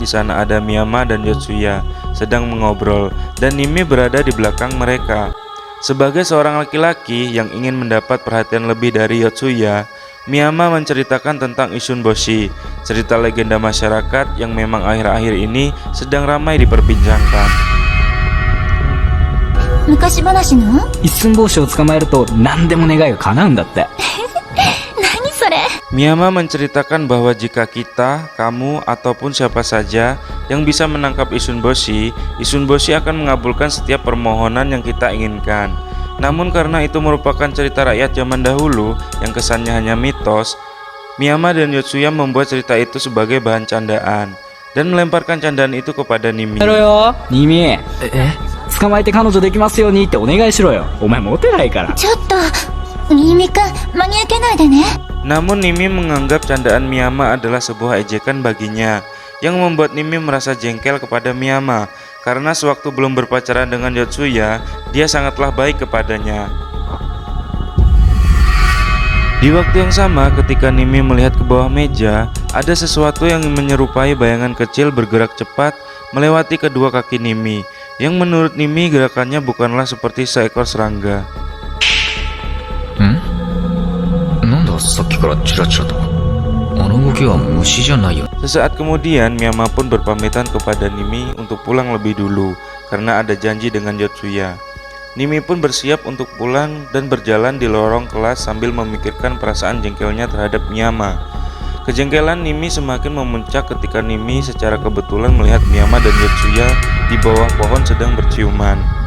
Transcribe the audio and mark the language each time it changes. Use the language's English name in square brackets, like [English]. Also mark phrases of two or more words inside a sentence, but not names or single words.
[Indonesian] Di sana ada Miyama dan Yotsuya sedang mengobrol, dan Nimi berada di belakang mereka. Sebagai seorang laki-laki yang ingin mendapat perhatian lebih dari Yotsuya, Miyama menceritakan tentang Isunboshi, cerita legenda masyarakat yang memang akhir-akhir ini sedang ramai diperbincangkan. [Japanese] 昔話の？一寸法師を捕まえると何でも願いが叶うんだって。何それ？ [Indonesian] Miyama menceritakan bahwa jika kita, kamu, ataupun siapa saja yang bisa menangkap Isunboshi, Isunboshi akan mengabulkan setiap permohonan yang kita inginkan. Namun karena itu merupakan cerita rakyat zaman dahulu yang kesannya hanya mitos, Miyama dan Yotsuya membuat cerita itu sebagai bahan candaan dan melemparkan candaan itu kepada Nimi. [Japanese] Nimi, 捕まえて彼女できますようにってお願いしろよ。お前モテないから。ちょっと、ミミくん、真に受けないでね。 [Indonesian] Namun Nimi menganggap candaan Miyama adalah sebuah ejekan baginya, yang membuat Nimi merasa jengkel kepada Miyama karena sewaktu belum berpacaran dengan Yotsuya, dia sangatlah baik kepadanya. Di waktu yang sama, ketika Nimi melihat ke bawah meja, ada sesuatu yang menyerupai bayangan kecil bergerak cepat melewati kedua kaki Nimi. yang menurut Nimi gerakannya bukanlah seperti seekor serangga. [Japanese] なんださっきからチラチラと。あの動きは虫じゃないよ。 [Indonesian] Sesaat kemudian Miyama pun berpamitan kepada Nimi untuk pulang lebih dulu karena ada janji dengan Yotsuya. Nimi pun bersiap untuk pulang dan berjalan di lorong kelas sambil memikirkan perasaan jengkelnya terhadap Miyama. Kejengkelan Nimi semakin memuncak ketika Nimi secara kebetulan melihat Miyama dan Yotsuya di bawah pohon sedang berciuman.